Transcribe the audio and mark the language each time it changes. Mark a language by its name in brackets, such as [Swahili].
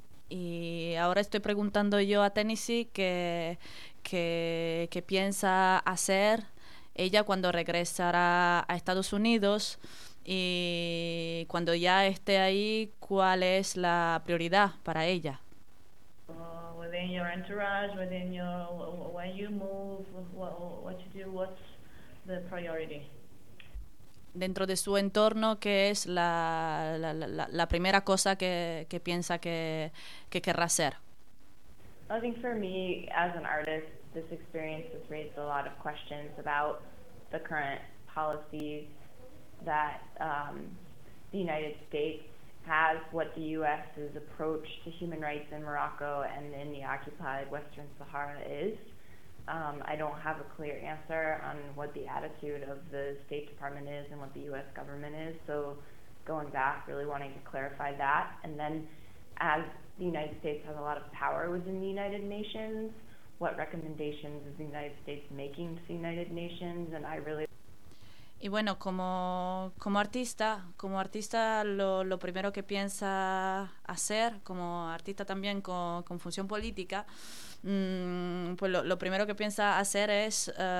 [Spanish] Y ahora estoy preguntando yo a Tennessee qué piensa hacer ella cuando regresará a Estados Unidos, y cuando ya esté ahí, ¿cuál es la prioridad para ella? [English] Within your entourage, within your when you move, what you do, what's the priority? [Spanish] Dentro de su entorno, ¿qué es la primera cosa que piensa que querrá hacer? [English] I think for me, as an artist, this experience has raised a lot of questions about the current policies that the United States has, what the U.S.'s approach to human rights in Morocco and in the occupied Western Sahara is. I don't have a clear answer on what the attitude of the State Department is and what the U.S. government is, so going back, really wanting to clarify that. And then as the United States has a lot of power within the United Nations, what recommendations is the United States making to the United Nations? And I really... [Spanish] Y bueno, como artista lo primero que piensa hacer, como artista también con función política, pues lo primero que piensa hacer es